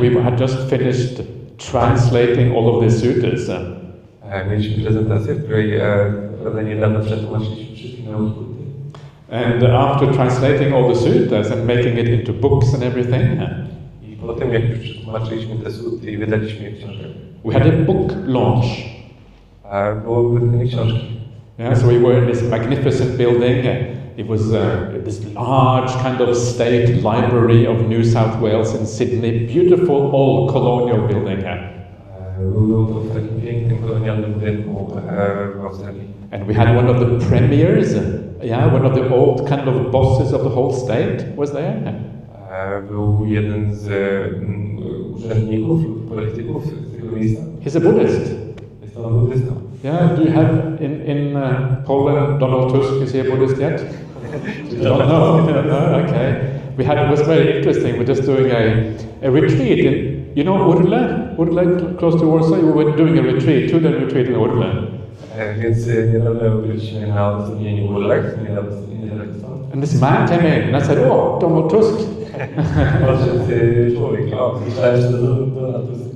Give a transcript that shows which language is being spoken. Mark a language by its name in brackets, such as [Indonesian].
[English] We had just finished translating all of the suttas. [Polish] Mieliśmy prezentację, w której niedawno przetłumaczyliśmy wszystkie nauki Buddy. [English] And after translating all the suttas and making it into books and everything, [Polish] I po tym, jak już przetłumaczyliśmy te sutty i wydaliśmy je książkę, [English] we had a book launch. [Polish] było wydanie książki. [English] Yeah, so we were in this magnificent building. It was this large kind of state library of New South Wales in Sydney, beautiful old colonial building. [Polish] Było to w takim pięknym kolonialnym budynku w Australii. [English] And we had one of the premiers, one of the old kind of bosses of the whole state was there. [Polish] Był jeden z urzędników lub polityków z tego miejsca. [English] He's a Buddhist. [Polish] Jest on buddystą. [English] Yeah, do you have in Poland Donald Tusk? Is he a Buddhist yet? No, okay. It was very interesting. We're just doing a retreat in, you know, Urle, close to Warsaw. We were doing a retreat, 2-day retreat in Urle. [Polish] Więc niedawno byliśmy na odosobnieniu Urlach, niedaleko stąd. [English] And this man came in and I said, "Oh, Donald Tusk." [Polish] Podszedł człowiek, myślałem, że to Donald Tusk.